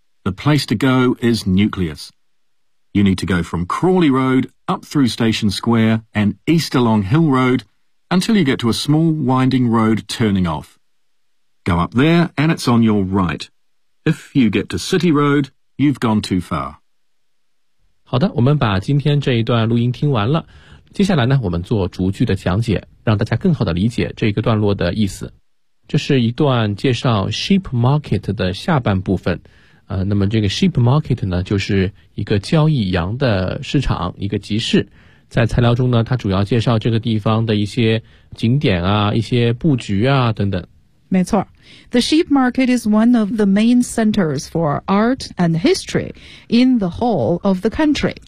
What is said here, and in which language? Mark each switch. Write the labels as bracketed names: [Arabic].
[English] The place to go is Nucleus. You need to go from Crawley Road up through Station Square and east along Hill Road until you get to a small winding road turning off. Go up there and it's on your right. If you get to City Road, you've gone too far. [Chinese] 好的，我们把今天这一段录音听完了。接下来呢，我们做逐句的讲解，让大家更好的理解这个段落的意思。这是一段介绍 Sheep Market 的下半部分。那么这个 Sheep Market 呢，就是一个交易羊的市场，一个集市。在材料中呢，它主要介绍这个地方的一些景点啊，一些布局啊等等。没错， [English] The Sheep Market is one of the main centers for art and history in the whole of the country.